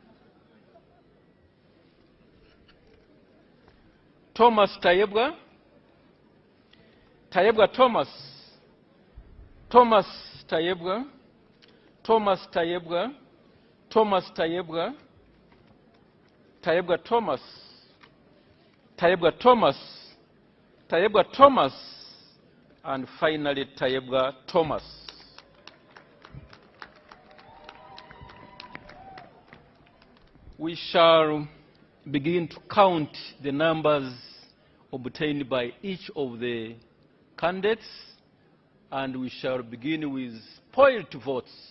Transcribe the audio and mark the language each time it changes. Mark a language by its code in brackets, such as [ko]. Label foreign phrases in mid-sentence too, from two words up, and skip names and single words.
[en] Thomas Tayebwa, Tayebwa Thomas, Thomas Tayebwa, Thomas Tayebwa, Thomas Tayebwa, Tayebwa Thomas, Tayebwa Thomas, Tayebwa Thomas, and finally Tayebwa Thomas. We shall begin to count the numbers obtained by each of the candidates, and we shall begin with spoiled votes.